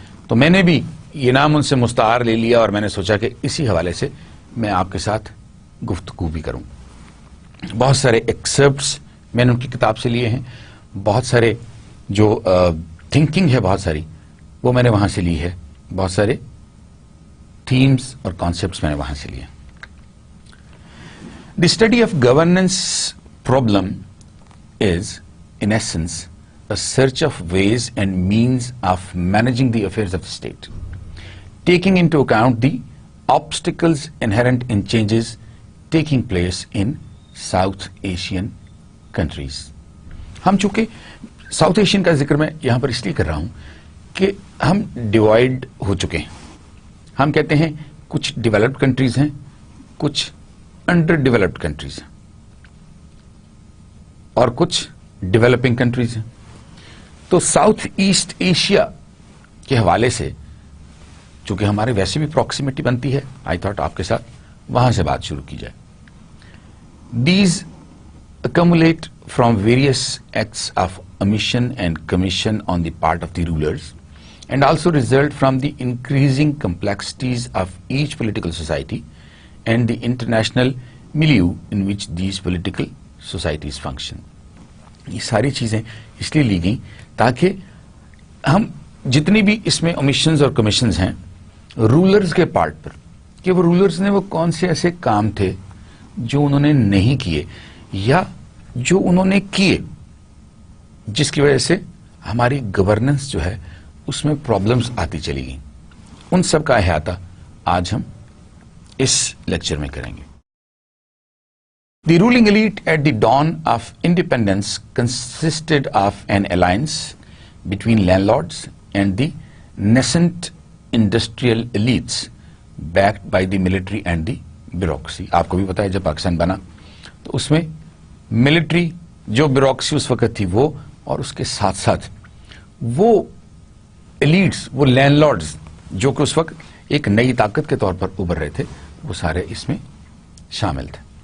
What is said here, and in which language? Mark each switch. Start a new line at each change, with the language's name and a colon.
Urdu: تو میں نے بھی یہ نام ان سے مستعار لے لیا اور میں نے سوچا کہ اسی حوالے سے میں آپ کے ساتھ گفتگو بھی کروں. بہت سارے ایکسرپٹس میں نے ان کی کتاب سے لیے ہیں. بہت سارے جو تھنکنگ ہے بہت ساری وہ میں نے وہاں سے لی ہے. بہت سارے تھیمز اور کانسیپٹس میں نے وہاں سے لیے.
English: The study of governance problem is in essence a search of ways and means of managing the affairs of the state, taking into account the obstacles inherent in changes taking place in South Asian countries.
Urdu: ہم چونکہ south Asian کا ذکر میں یہاں پر اس لیے کر رہا ہوں کہ ہم ڈیوائڈ ہو چکے ہیں. ہم کہتے ہیں کچھ ڈیولپڈ کنٹریز ہیں, کچھ انڈر ڈیولپڈ کنٹریز ہیں اور کچھ ڈیولپنگ کنٹریز ہیں. تو ساؤتھ ایسٹ ایشیا کے حوالے سے چونکہ ہمارے ویسے بھی پراکسیمیٹی بنتی ہے,
English: I thought
Urdu: آپ کے ساتھ وہاں سے بات شروع کی جائے.
English: These accumulate from various acts of omission and commission on the part of the rulers and also result from the increasing complexities of each political society and the international milieu in which these political societies function.
Urdu: یہ ساری چیزیں اس لیے لی گئیں تاکہ ہم جتنی بھی اس میں omissions اور commissions ہیں رولرز کے پارٹ پر, کہ وہ رولرز نے وہ کون سے ایسے کام تھے جو انہوں نے نہیں کیے یا جو انہوں نے کیے جس کی وجہ سے ہماری گورننس جو ہے اس میں پرابلمز آتی چلی گئیں. ان سب کا احاطہ آج ہم اس لیکچر میں کریں گے.
English: The ruling elite at the dawn of independence consisted of an alliance between landlords and the nascent industrial elites backed by the military and the bureaucracy.
Urdu: آپ کو بھی پتا ہے جب پاکستان بنا تو اس میں ملٹری جو بیوروکریسی اس وقت تھی وہ, اور اس کے ساتھ ساتھ وہ ایلیٹس, وہ لینڈ لارڈز جو کہ اس وقت ایک نئی طاقت کے طور پر ابھر رہے تھے, وہ سارے اس میں شامل تھے.